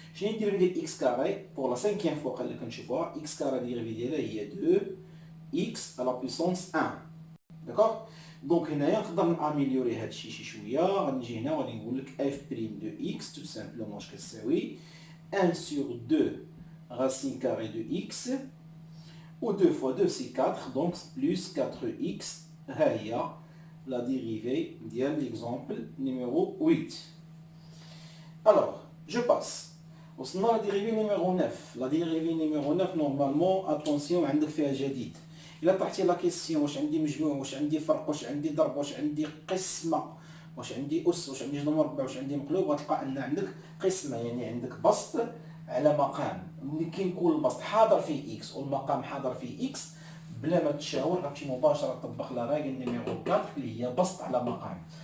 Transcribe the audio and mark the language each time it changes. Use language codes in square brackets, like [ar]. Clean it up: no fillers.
[ar] شنو هي الديريفي ديال اكس كاري بور لا سانكيام فوا اللي كنشوفوها؟ اكس كاري الديريفي ديالها هي 2 اكس على بويسونس 1. داكوغ. دونك هنايا نقدر ناميليوري هاد الشيء شي شويه. غادي نجي هنا وغادي نقول لك اف بريم دو اكس تو سامبلومون اش كتساوي [fr] 1 sur 2 racine carrée de x. Ou 2 fois 2 c'est 4, donc plus 4x. [ar] هي [fr] la dérivée de l'exemple numéro 8. Alors, je passe. [ar] وصلنا [fr] la dérivée numéro 9. La dérivée numéro 9 normalement attention [ar] عندك فيها جديد. إلا طرحتي لا كيسيون واش عندي مجموع واش عندي فرق واش عندي ضرب واش عندي قسمة واش عندي أس واش عندي جذر مربع واش عندي مقلوب غتلقى أن عندك قسمة يعني عندك بسط على مقام. ملي كيكون البسط حاضر فيه اكس والمقام حاضر فيه اكس بلا ما تشاور غتمشي مباشره تطبق لا راغل نيميرو 4 اللي هي بسط على مقام.